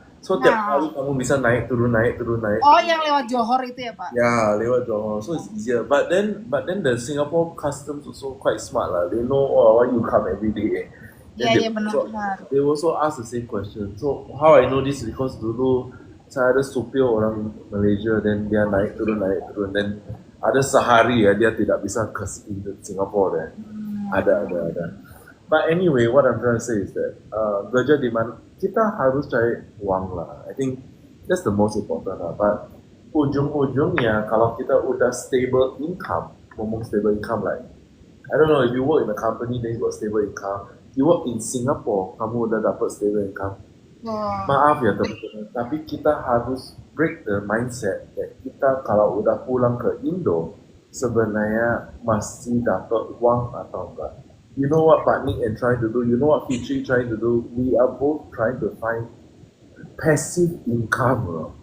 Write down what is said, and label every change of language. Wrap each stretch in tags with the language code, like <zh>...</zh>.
<id>So tiap kali kamu bisa naik turun. Oh, yang lewat Johor itu ya Pak? Ya, lewat Johor.</id> <en>So it's easier. But then the Singapore customs also quite smart lah. They know why you come every day.</en> <id>Iya benar.</id> <en>They also ask the same question. So how I know this because</en> <id>dulu saya ada supir orang Malaysia, then dia naik turun, then ada sehari ya dia tidak bisa ke Singapore deh. Ada.</id> <en>But anyway, what I'm trying to say is that</en> <id>kerja di mana kita harus cari uang lah.</id> <en>I think that's the most important lah. But</en> <id>ujung-ujungnya kalau kita udah</id> <en>stable income, ngomong stable income like I don't know if you work in a company then you got stable income. You work in Singapore,</en> <id>kamu udah dapat</id> <en>stable income.</en> <id>Maaf ya teman-teman, tapi kita harus</id> <en>break the mindset</en> <id>that kita kalau udah pulang ke Indo sebenarnya masih dapat uang atau enggak.</id> <en>You know what Pak Nick and trying to do? You know what Fitri trying to do? We are both trying to find passive income, bro.</en>